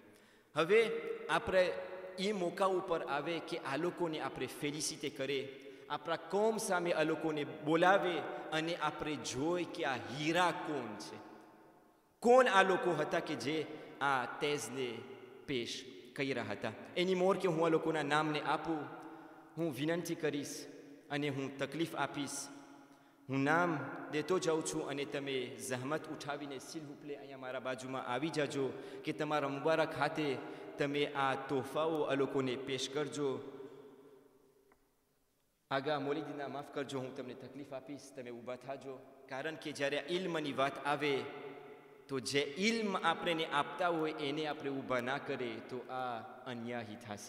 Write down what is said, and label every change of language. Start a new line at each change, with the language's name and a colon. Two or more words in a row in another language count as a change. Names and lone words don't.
Gujarati: હવે આપણે એ મોકા ઉપર આવે કે આ લોકોને આપણે ફેલિસિટે કરે, આપણા કોમ સામે આ લોકોને બોલાવે અને આપણે જોઈ કે આ હીરા કોણ છે, કોણ આ લોકો હતા કે જે આ થેઝને પેશ કર્યા હતા. એની મોર કે હું આ લોકોના નામને આપું, હું વિનંતી કરીશ અને હું તકલીફ આપીશ હું નામ દેતો જાઉં છું અને તમે જહેમત ઉઠાવીને
French: s'il vous plaît
Gujarati: અહીંયા મારા બાજુમાં આવી જાજો કે તમારા મુબારક હાથે તમે આ તોહફાઓ આ લોકોને પેશ કરજો. આગા મોલીદીના માફ કરજો, હું તમને તકલીફ આપીશ, તમે ઊભા થાજો. કારણ કે જ્યારે ઇલ્મની વાત આવે તો જે ઇલ્મ આપણે આપતા હોય એને આપણે ઊભા ના કરે તો આ અન્યાયી થશે.